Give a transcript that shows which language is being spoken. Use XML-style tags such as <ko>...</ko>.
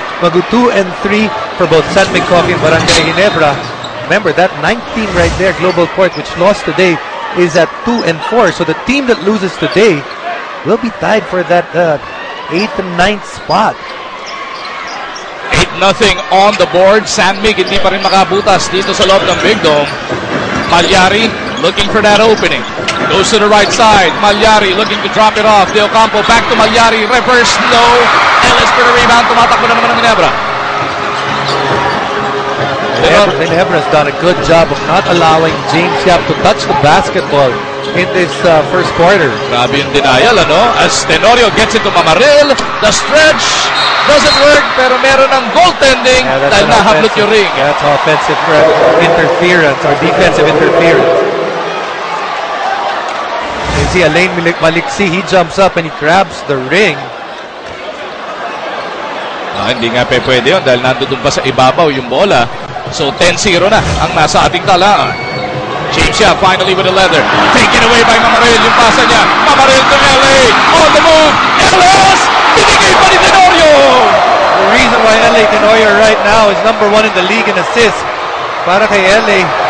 <en>Mag 2 and 3 for both San Miguel Coffee and Barangay Ginebra. Remember, that 19 right there, Global Port, which lost today, is at 2 and 4. So the team that loses today will be tied for that 8th and 9th spot. 8-0 on the board.</en> <tl>San Mig hindi pa rin makabutas dito sa loob ng Big Dome.</tl> <en>Malyari looking for that opening. Goes to the right side. Malyari looking to drop it off. De Ocampo back to Malyari. Reverse low. Ellis for the rebound.</en> <tl>Tumatakbo na naman ng Ginebra.</tl> <en>Ginebra has done a good job of not allowing James Yap to touch the basketball in this first quarter.</en> <tl>Grabe yung denial, ano?</tl> <en>As Tenorio gets into Mamaril. The stretch doesn't work,</en> <tl>pero meron ng goaltending dahil nahablot yung ring.</tl> <en>That's offensive interference or defensive interference. You see Alain Maliksi, he jumps up and he grabs the ring.</en> <tl>Hindi nga pwede yun dahil nandun pa sa ibabaw yung bola. So 10-0 na ang nasa ating talaan.</tl> <en>James Yap finally with a leather. Taken away by Mamaril.</en> <tl>Yung pasa niya.</tl> <en>Mamaril to LA. On the move. Ellis!</en> <tl>Binigay pa ni Tenorio!</tl> <en>The reason why LA Tenorio right now is number 1 in the league in assists.</en> <tl>Para kay LA.</tl>